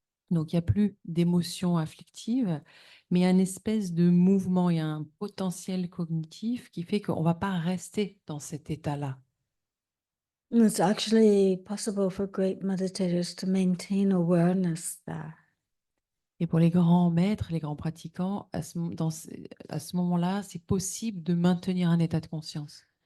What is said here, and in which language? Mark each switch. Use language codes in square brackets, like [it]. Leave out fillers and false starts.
[fr] Donc, il n'y a plus d'émotions afflictives, mais il y a une espèce de mouvement, il y a un potentiel cognitif qui fait qu'on ne va pas rester dans cet état-là. [en] And it's actually possible for great meditators to maintain awareness there. [fr] Et pour les grands maîtres, les grands pratiquants, à ce moment-là, c'est possible de maintenir un état de conscience.